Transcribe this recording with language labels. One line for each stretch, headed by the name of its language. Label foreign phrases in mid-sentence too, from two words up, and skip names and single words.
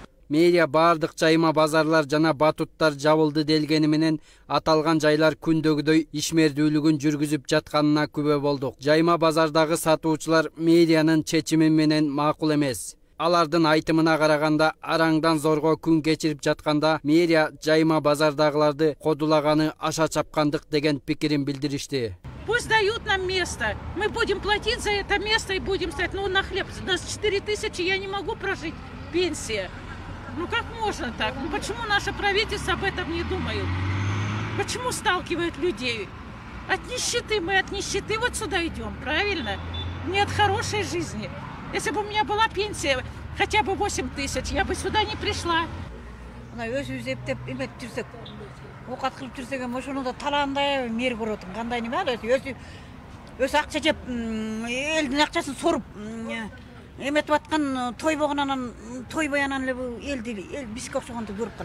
Kyrgyz: Мэрия баардык жайма базарлар жана батуттар жабылды делгени менен аталган жайлар күндөгүдөй ишмердүүлүгүн жүргүзүп жатканына күбө болдук. Жайма базардагы сатуучулар мэриянын чечими менен макул эмес. Алардын айтымына караганда араңдан зорго күн кечирип жатканда мэрия жайма базардагыларды кодулаганы аша чапкандык деген пикирин билдиришти.
Russian: Пусть дают нам место. Мы будем платить за это место и будем стоять. Ну, на хлеб. У нас 4000, я не могу прожить. Пенсия. Ну, как можно так? Ну, почему наше правительство об этом не думает? Почему сталкивает людей? От нищеты. Мы от нищеты вот сюда идем, правильно? Не от хорошей жизни. Если бы у меня была пенсия хотя бы 8000, я бы сюда не пришла.
Kyrgyz: Окат кылып жүрсек эми ошону талаандай мэр көрөт. Кандай неме ал өзү акча жеп элдин акчасын соруп эметип аткан тойбогон анан тойбой анан эле элди бизге окшогонду көрүп калат.